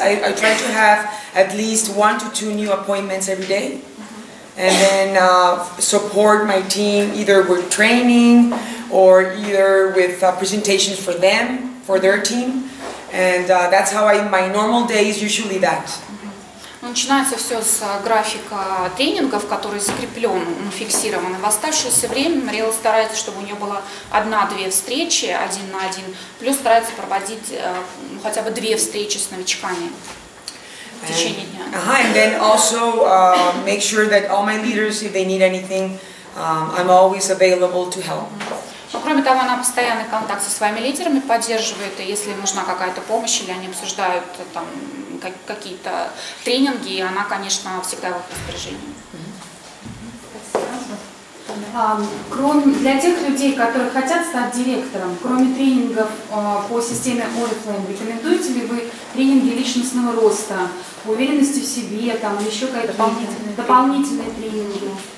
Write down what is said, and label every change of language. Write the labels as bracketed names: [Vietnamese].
[English] I try to have at least 1 to 2 new appointments every day. And then support my team either with training or either with presentations for them, for their team. And that's how my normal day is usually that. [Russian] Начинается все с графика тренингов, который закреплен, фиксирован. В оставшееся время Мариэлла старается, чтобы у нее было 1-2 встречи, 1 на 1, плюс старается проводить хотя бы 2 встречи с новичками в течение дня. [English] And then also make sure that all my leaders, if they need anything, I'm always available to help. [Russian] Кроме того, она постоянный контакт со своими лидерами поддерживает, и если нужна какая-то помощь или они обсуждают там какие-то тренинги, она, конечно, всегда в их распоряжении. Для тех людей, которые хотят стать директором, кроме тренингов по системе Орифлэйм, рекомендуете ли вы тренинги личностного роста, уверенности в себе, там, или еще какие-то дополнительные тренинги?